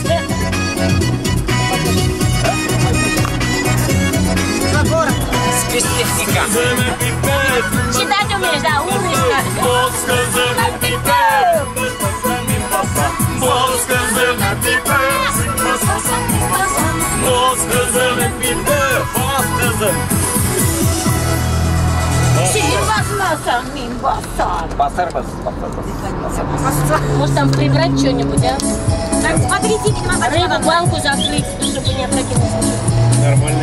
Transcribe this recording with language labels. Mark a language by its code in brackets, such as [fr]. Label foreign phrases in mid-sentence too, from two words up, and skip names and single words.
[ru] Спецтехника. Читать умеешь, да, умничка. [tt] Bas kızım epide, basmasam min basam. Bas kızım epide, basmasam min basam. Bas kızım epide, bas kızım. Син басмасан, мин басан. Басар, бас. [ru] Может там прибрать что-нибудь, а? Так, смотрите, рыбу, банку закрыть, чтобы не опрокинулся. Нормально.